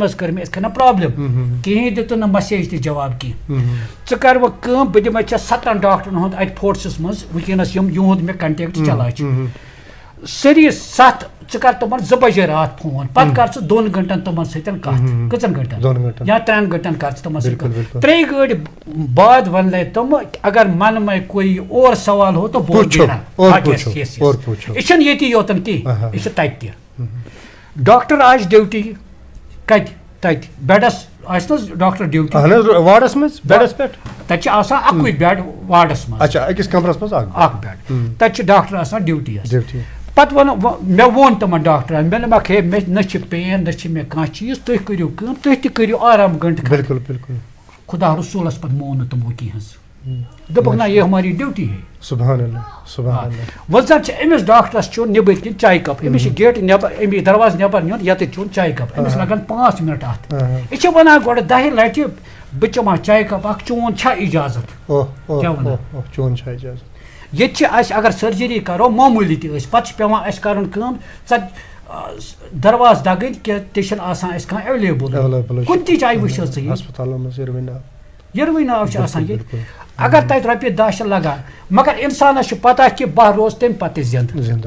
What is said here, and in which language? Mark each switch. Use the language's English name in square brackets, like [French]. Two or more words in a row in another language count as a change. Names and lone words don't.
[Kashmiri] حظ کٔر مےٚ یِتھ کٔنۍ پرابلم کِہینۍ دِتُن نہٕ مسیج تہِ جواب کینٛہہ ژٕ کر وۄنۍ کٲم بہٕ دِمے ژےٚ 7 ڈاکٹرن ہُنٛد اَتہِ فورٹسس منٛز وٕنکیٚنس یِہُنٛد مےٚ کنٹیکٹ چلان چھُ سٲری 7 ژٕ کر تِمن 2 بجے راتھ فون پتہٕ کر ژٕ 2 گنٹن تِمن سۭتۍ کتھ کٔژن گنٹن یا 3 گنٹن کر ژٕ تِمن سۭتۍ 3 گٲڑۍ بعد ونلے تِم [Urdu] اگر من میں کوئی اور سوال ہو تو بول دینا [Kashmiri] یہِ چھُنہٕ ییٚتی یوتن کینٛہہ یہِ چھُ تتہِ تہِ ڈاکٹر آسہِ ڈیوٹی کتہِ تتہِ بیڈس آسہِ نہ حظ ڈاکٹر ڈیوٹی وارڈس منٛز بیڈس پٮ۪ٹھ تتہِ چھِ آسان اَکُے بیڈ وارڈس منٛز أکِس کمرس منٛز اکھ بیڈ تتہِ چھِ ڈاکٹر آسان ڈیوٹی حظ پتہٕ مےٚ ووٚن تِمن ڈاکٹرن مےٚ دوٚپمَکھ ہے مےٚ نہ چھِ پین نہ چھِ مےٚ کانٛہہ چیٖز تُہۍ کٔرِو کٲم تُہۍ تہِ کٔرِو آرام گنٹہٕ بِلکُل خدا رسوٗلس پتہٕ مون نہٕ تِمو کینٛہہ حظ دوٚپُکھ نہ یہِ [Urdu] ہماری ڈیوٹی ہے [Arabic] سبحان اللہ [Kashmiri] وۄنۍ زن چھِ أمِس ڈاکٹرس چیوٚن نیٚبٕرۍ کِنۍ چاے کپ أمِس چھِ گیٹہٕ نیٚبر أمِس دروازٕ نیٚبر نیُن ییٚتٮ۪تھ چیوٚن چاے کپ أمِس لگن 5 منٹ اتھ یہِ چھِ ونان گۄڈٕ 10 لٹہِ بہٕ چٮ۪مہٕ ہا چاے کپ اکھ چون چھا اِجازت ییٚتہِ چھِ اَسہِ اگر سٔرجری کرو معموٗلی تہِ ٲسۍ پتہٕ چھِ پیٚوان اَسہِ کرُن کٲم دروازٕ دگٕنۍ کہِ تہِ چھِنہٕ آسان اَسہِ کانٛہہ ایویلیبٕل کُنہِ تہِ جایہِ وٕچھ حظ ژٕ یِروٕے ناو چھِ آسان ییٚتہِ اگر تتہِ رۄپیہِ 10 چھِ لگان مگر اِنسانس چھُ پتہ کہِ بہٕ روزٕ تمہِ پتہٕ تہِ زِندٕ